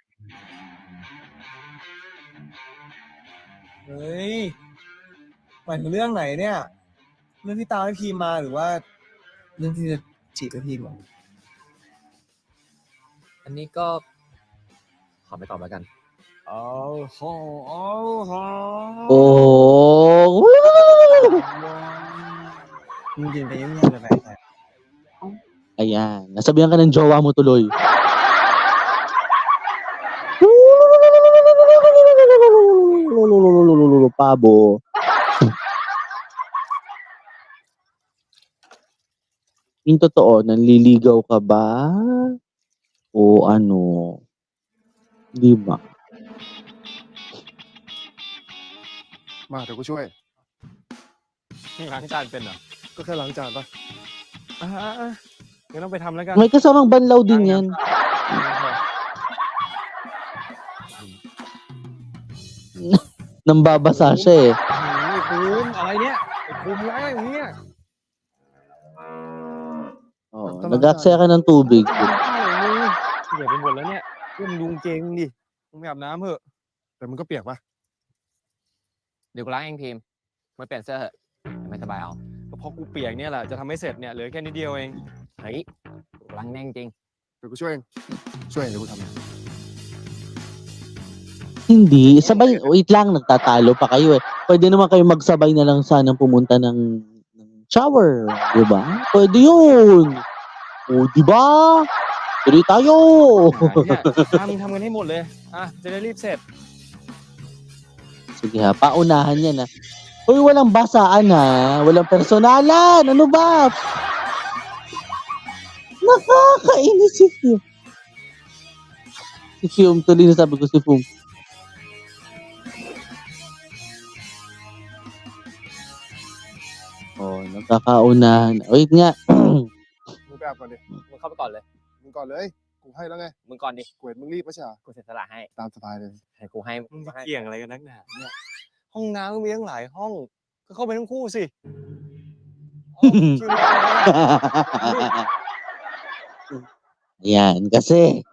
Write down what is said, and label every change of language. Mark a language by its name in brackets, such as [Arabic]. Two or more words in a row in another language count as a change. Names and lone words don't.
[Thai] เฮ้ยหมายถึงเรื่องไหนเนี่ย เรื่องที่ตามให้พิมพ์มาหรือว่า เรื่องที่จะจีบให้พิมพ์เหรอ อันนี้ก็ขอไม่ตอบแล้วกัน [English] Oh. [Thai] มึงยืนไปเงียบๆเลยไป [Filipino] Ayan. Nasabihan ka ng jowa mo tuloy. Pabo. Yung totoo, nanliligaw ka ba? O ano? Di ba? [Thai] มาเดี๋ยวกูช่วย ล้างจานเป็นเหรอ ก็แค่ล้างจานปะ งั้นต้องไปทำแล้วกัน [Filipino] May kasamang banlaw din yan. Nambabasa siya eh. [Thai] ภูมิอะไรเนี่ยไอ้ภูมิอะไรอย่างเงี้ย [Filipino] Oh, nag-aksaya ka ng tubig. [Thai] เดี๋ยวไปหมดแล้วเนี่ยเพื่อนดูกางเกงมึงดิมึงไปอาบน้ำเถอะ แต่มึงก็เปียกปะ เดี๋ยวกูล้างเองพิมพ์มาเปลี่ยนเสื้อเถอะเดี๋ยวไม่สบายเอา ก็เพราะกูเปียกเนี่ยแหละจะทำให้เสร็จเนี่ยเหลือแค่นิดเดียวเอง เฮ้ยกูล้างแน่งจริง เดี๋ยวกูช่วยเอง ช่วยเองเดี๋ยวกูทำเอง [Filipino] Hindi. Sabay, wait lang, nagtatalo pa kayo eh. Pwede naman kayo magsabay na lang sanang pumunta ng shower. Diba? Pwede yun. O, diba? Tuloy tayo. [Thai] เนี่ยมึงทำกันให้หมดเลยจะได้รีบเสร็จ [Filipino] Sige ha, paunahan yan ha. Uy, walang basaan ha. Walang personalan. Ano ba? Nakakainis si Fium. Si Fium, tuloy na sabi ko si Fium. Oh, nagkakaunahan. Wait nga. [Thai] มึงไปอาบก่อนดิ มึงเข้าไปก่อนเลย มึงก่อนเลย กูให้แล้วไง มึงก่อนดิ กูเห็นมึงรีบไม่ใช่เหรอ กูเสียสละให้ ตามสบายเลย ให้กูให้ มึงจะเกี่ยงอะไรกันนักหนาเนี่ย ห้องน้ำก็มีตั้งหลายห้อง ก็เข้าไปทั้งคู่สิเอาคิวมา [Filipino] Yan, kasi.